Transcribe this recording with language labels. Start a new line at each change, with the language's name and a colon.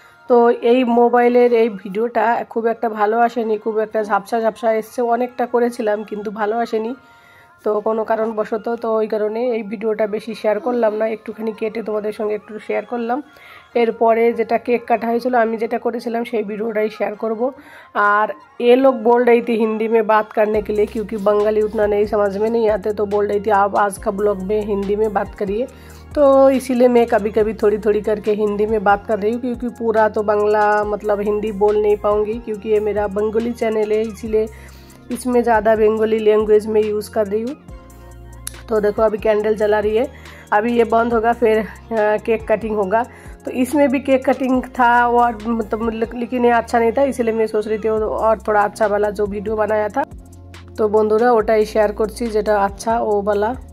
Bangla: তো এই মোবাইলের এই ভিডিওটা খুব একটা ভালো আসেনি, খুব একটা ঝাপসা এসছে। অনেকটা করেছিলাম কিন্তু ভালো আসেনি, তো কোনো কারণবশত। তো ওই কারণে এই ভিডিওটা বেশি শেয়ার করলাম না, একটুখানি কেটে তোমাদের সঙ্গে একটু শেয়ার করলাম। এরপরে যেটা কেক কাটা হয়েছিল, আমি যেটা করেছিলাম সেই ভিডিওটাই শেয়ার করব।
Hindi: আর ये लोग बोल रही थी हिंदी में बात करने के लिए, क्योंकि बंगाली उतना नहीं समझ में नहीं आते। तो बोल रही थी आप आज का ब्लॉग में हिंदी में बात करिए। तो इसीलिए मैं कभी कभी थोड़ी थोड़ी करके हिंदी में बात कर रही हूँ, क्योंकि पूरा तो बांग्ला मतलब हिंदी बोल नहीं पाऊँगी, क्योंकि ये मेरा बंगाली चैनल है, इसीलिए इसमें ज़्यादा बंगाली लैंग्वेज में यूज़ कर रही हूँ। तो देखो अभी कैंडल जला रही है, अभी ये बंद होगा फिर केक कटिंग होगा। तो इसमें भी केक कटिंग था और मतलब लेकिन ये अच्छा नहीं था, इसलिए मैं सोच रही थी और थोड़ा अच्छा वाला जो वीडियो बनाया था।
Bangla: तो बंधुरा ওটাই শেয়ার করছি যেটা আচ্ছা ও वाला।